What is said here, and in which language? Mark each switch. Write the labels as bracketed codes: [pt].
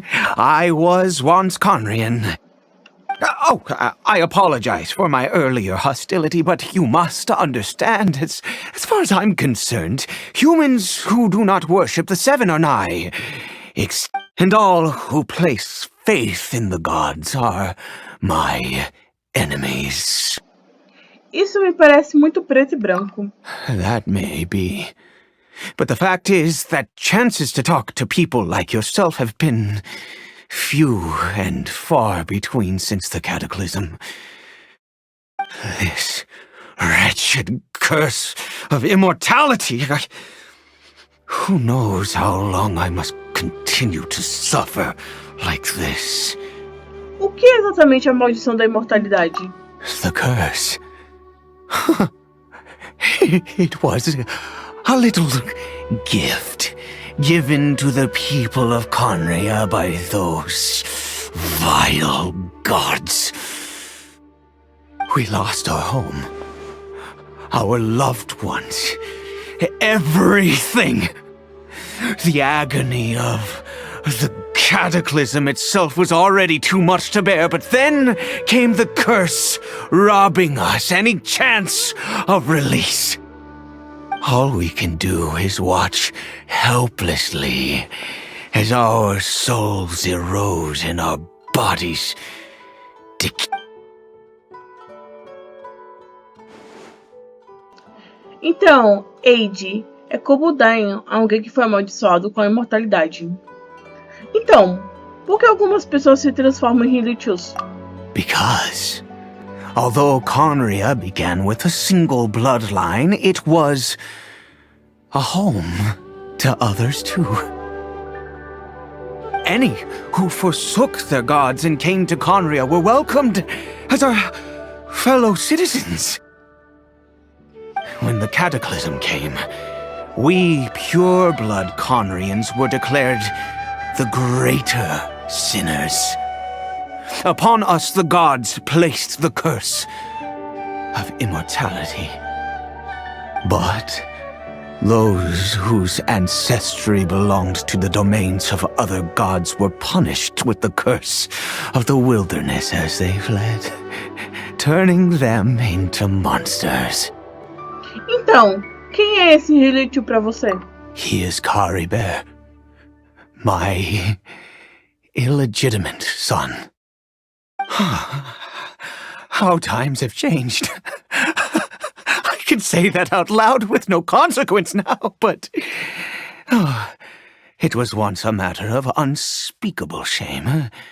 [en] I was once Conrian. I apologize for my earlier hostility, but you must understand, as far as I'm concerned, humans who do not worship the Seven are nigh, and all who place faith in the gods are my enemies. [pt] Isso me parece muito preto e branco. [en] That may be. But the fact is that chances to talk to people like yourself have been few and far between since the cataclysm. This wretched curse of immortality. Who knows how long I must continue to suffer like this? [pt] O que é exatamente a maldição da imortalidade? [en] The curse. It was a little gift given to the people of Conria by those vile gods. We lost our home, our loved ones, everything. The agony of the cataclysm itself was already too much to bear, but then came the curse, robbing us any chance of release. All we can do is watch helplessly as our souls erode and our bodies decay. [pt] Então, Eide é como Dain, alguém que foi amaldiçoado com a imortalidade. Então, por que algumas pessoas se transformam em Hilichus? [en] Because, although Conria began with a single bloodline, it was a home to others too. Any who forsook their gods and came to Conria were welcomed as our fellow citizens. When the cataclysm came, we pure-blood Conrians were declared the greater sinners. Upon us the gods placed the curse of immortality. But those whose ancestry belonged to the domains of other gods were punished with the curse of the wilderness as they fled, turning them into monsters. [pt] Então, quem é esse Hilichu pra você? [en] He is Caribert, my illegitimate son. How times have changed. I can say that out loud with no consequence now, but it was once a matter of unspeakable shame.